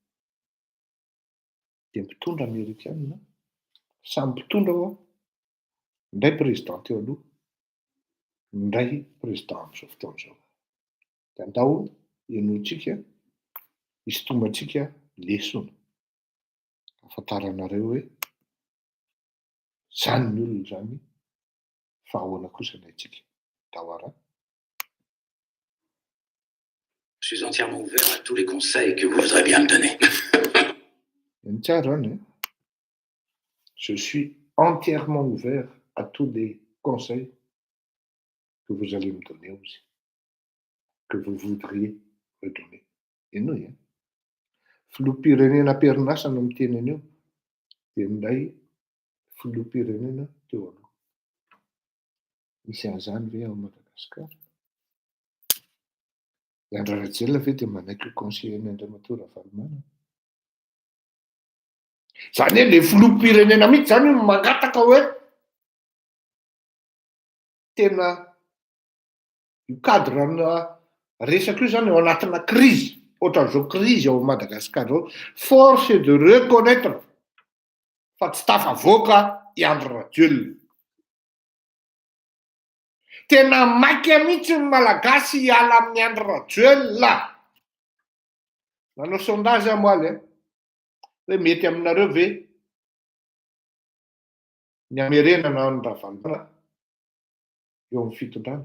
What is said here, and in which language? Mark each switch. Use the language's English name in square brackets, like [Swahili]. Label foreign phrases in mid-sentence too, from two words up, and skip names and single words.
[Malagasy] Dia mpitondra Amerikanina samy mpitondra ao indray président teo aloha, indray président amin'izao fotoana izao. Dia andao enoantsika hisintomantsika lesona. Afantaranareo hoe zany ny olona zany fa ahoana kosa ny antsika. Dawara. [French] Je suis entièrement ouvert à tous les conseils que vous voudrez bien me donner. Je suis entièrement ouvert à tous les conseils que vous allez me donner aussi, que vous voudriez me donner. Et nous, [Malagasy] filoham-pirenena perinasa no miteny an'io, dia minday filoham-pirenena teo aloha. Misy an'izany ve ao Madagasikara? I Andry Rajoelina ve dia manaiky conseiller Andriamatoa Ravalomanana? Zany hoe ilay filoham-pirenena mihitsy zany io mangataka hoe tena io cadre-na resaka io zany ao anatina crise, ohatran'izao crise ao Madagasikara zao, [French] force de reconnaître [Malagasy] fa tsy tafavoaka i Andry Rajoelina. Tena maika mihitsy ny malagasy hiala amin'ny Andry Rajoelina. Nanao sondage aho moaly hoe mety aminareo ve ny hamerenana ny Ravalomanana eo amin'ny fitondrana?